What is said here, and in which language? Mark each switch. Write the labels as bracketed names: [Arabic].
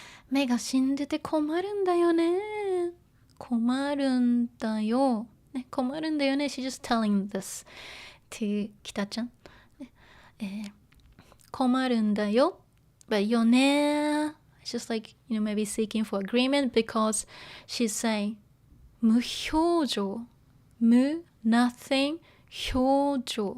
[Japanese] 目が死んでて困るんだよね。困るんだよ。ね、困るんだよね。 [English] She's just telling this to 北ちゃん。 [Japanese] 困るんだよ。But よね。 [English] It's just like, maybe seeking for agreement because she's saying 無表情。 [Japanese] 無 [English] nothing [Japanese] 表情。